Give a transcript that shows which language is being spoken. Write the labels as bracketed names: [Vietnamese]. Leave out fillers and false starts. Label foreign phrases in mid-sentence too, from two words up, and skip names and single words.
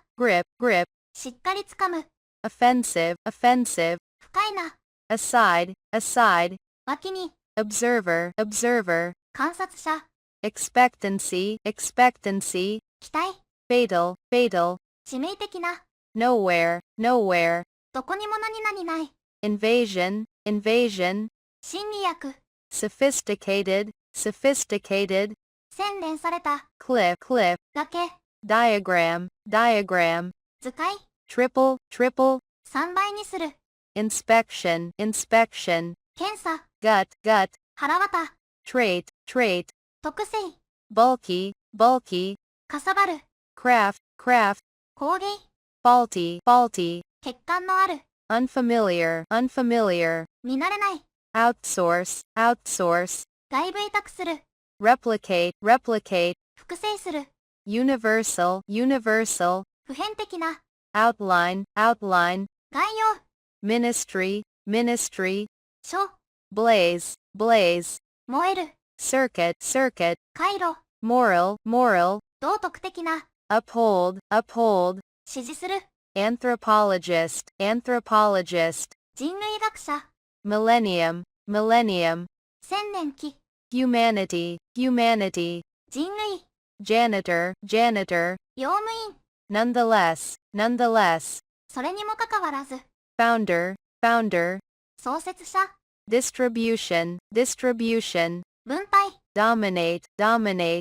[English] grip, grip, [Japanese] しっかりつかむ、 [English] offensive, offensive, [Japanese] 不快な、 [English] aside, aside, [Japanese] 脇に、 [English] observer, observer, [Japanese] 観察者、 [English] expectancy, expectancy, [Japanese] 期待、 [English] fatal, fatal, [Japanese] 致命的な、 [English] nowhere, nowhere, [Japanese] どこにも何々ない、 [English] invasion, invasion, [Japanese] 心理薬、 [English] sophisticated, sophisticated, [Japanese] 洗練された、 [English] cliff, cliff, [Japanese] 崖、 [English] diagram, diagram, [Japanese] 図解、 [English] triple, triple, [Japanese] 3倍にする、 [English] inspection, inspection, [Japanese] 検査、 [English] gut, gut, [Japanese] 腹渡、 [English] trait, trait, [Japanese] 特性、 [English] bulky, bulky, [Japanese] かさばる、 [English] craft, craft, [Japanese] 工芸、 [English] faulty, faulty, [Japanese] 欠陥のある、 [English] unfamiliar, unfamiliar, [Japanese] 見慣れない、 [English] outsource, outsource, [Japanese] 外部委託する、 [English] replicate, replicate, [Japanese] 複製する、 [English] universal, universal, [Japanese] 普遍的な、 [English] outline, outline, [Japanese] 概要、 [English] ministry, ministry, [Japanese] 書、 [English] blaze, blaze, [Japanese] 燃える、 [English] circuit, circuit, [Japanese] 回路、 [English] moral, moral, [Japanese] 道徳的な、 [English] uphold, uphold, [Japanese] 支持する、 [English] anthropologist, anthropologist, [Japanese] 人類学者、 [English] millennium, millennium, [Japanese] 千年期、 [English] humanity, humanity, [Japanese] 人類、 [English] janitor, janitor, [Japanese] 用務員、 [English] nonetheless, nonetheless, [Japanese] それにもかかわらず、 [English] founder, founder, [Japanese] 創設者、 [English] distribution, distribution, [Japanese] 分配、 [English] dominate, dominate,